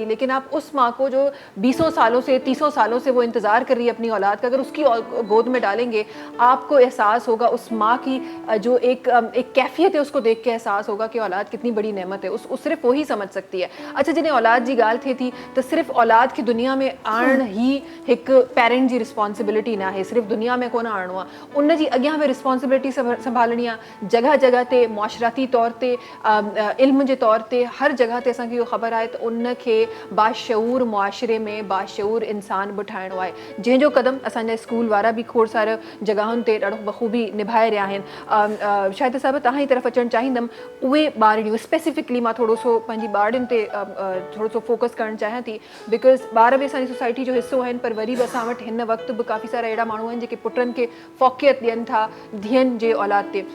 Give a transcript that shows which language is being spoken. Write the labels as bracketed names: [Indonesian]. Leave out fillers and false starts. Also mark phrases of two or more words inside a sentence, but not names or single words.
[Urdu] لیکن آپ اس ماں کو جو 20 سالوں سے 30 سالوں سے وہ انتظار کر رہی ہے اپنی اولاد کا، اگر اس کی گود میں ڈالیں گے، آپ کو احساس ہوگا اس ماں کی جو ایک کیفیت ہے، اس کو دیکھ کے احساس ہوگا کہ اولاد کتنی بڑی نعمت ہے. اس صرف وہی سمجھ سکتی ہے. [Sindhi] अच्छा, जिन्हें औलाद जी गाल थी तो सिर्फ औलाद की दुनिया में आण ही एक पेरेंट जी रिस्पॉन्सिबिलिटी ना है, सिर्फ दुनिया में कोन आण हुआ, उन जी अॻियां में रिस्पॉन्सिबिलिटी संभालनी आहे। जगह जगह ते मुआशराती तौर ते, इल्म जे तौर ते, हर जगह ते असांखे इहो ख़बर आहे त उनखे बाशऊर मुआशरे में बाशऊर इंसान बि ठाहिणो आहे, जंहिंजो क़दम असांजा स्कूल वारा बि खोड़ सारा जगहुनि ते ॾाढो बख़ूबी निभाए रहिया आहिनि। शायदि साहिब तव्हां जी तरफ़ अचणु चाहींदमि, उहे ॿारड़ियूं [English] specific specifically [Sindhi] मां थोरो सो पंहिंजी ॿारनि ते थोरो सो फोकस करणु चाहियां थी, बिकॉज़ ॿार बि असांजी सोसाइटी जो हिसो आहिनि, पर वरी बि असां वटि हिन वक़्तु बि काफ़ी सारा अहिड़ा माण्हू आहिनि जेके पुटनि खे फ़ौक़ियत ॾियनि था धीअनि जे औलाद ते।